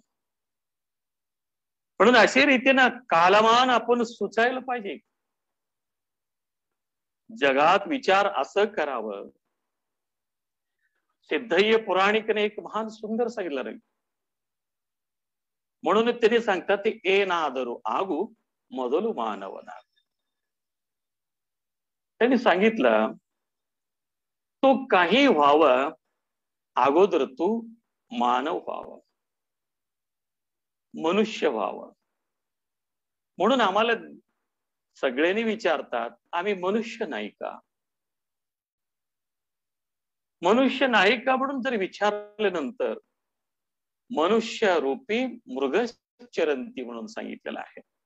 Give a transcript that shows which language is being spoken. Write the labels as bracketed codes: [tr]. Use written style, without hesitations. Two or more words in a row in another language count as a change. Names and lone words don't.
[mr] म्हणून अशा रीतीनं कालमान आपण सुचायला पाहिजे. जगात विचार असं करावं. सिद्धय्य पुराणिकने एक महान सुंदर सांगितलं रे. म्हणून त्यांनी सांगतात ते [kn] ಏನಾದರೂ ಆಗು ಮೊದಲು ಮಾನವನ. [mr] त्यांनी सांगितलं तो काही व्हावं अगोदर तू मानव व्हावं मनुष्य व्हावं. म्हणून आम्हाला सगळ्यांनी विचारतात आम्ही मनुष्य नाही का मनुष्य नाही का म्हणून जर विचारल्यानंतर मनुष्य रूपी मृगचरंती म्हणून सांगितलेलं आहे.